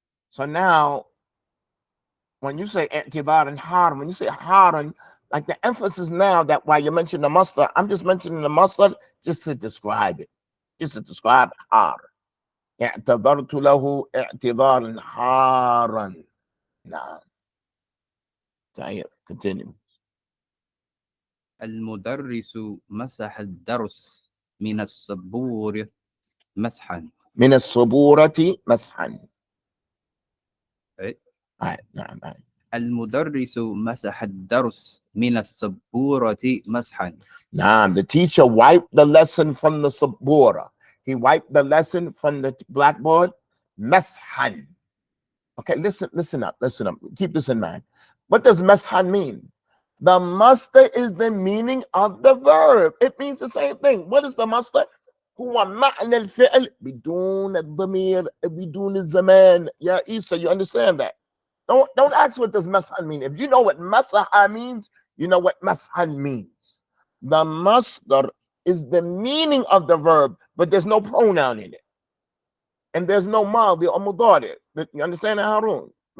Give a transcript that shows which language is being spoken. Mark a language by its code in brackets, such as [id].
[en] So now, when you say i'tibar and haran, when you say haran, like the emphasis now that while you mention the masdar, I'm just mentioning the masdar just to describe it. Just to describe har. [ar] اعتذرت له اعتذارا حارا. نعم. طيب, [en] continue. [ar] المدرس مسح الدرس من السبورة مسحا. من السبورة مسحا. نعم. المدرس مسح الدرس من السبورة مسحا. نعم, [en] the teacher wiped the lesson from the sabura. He wiped the lesson from the blackboard. Mashan. Okay, listen up. Keep this in mind. What does mashan mean? The masdar is the meaning of the verb. It means the same thing. What is the masdar? [ar] هو معنى الفعل بدون الضمير بدون الزمان. [en] Yeah, Isa, you understand that? Don't ask what does mashan mean. If you know what masaha means, you know what mashan means. The masdar is the meaning of the verb, but there's no pronoun in it. And there's no madi or mudari. You understand that, Harun?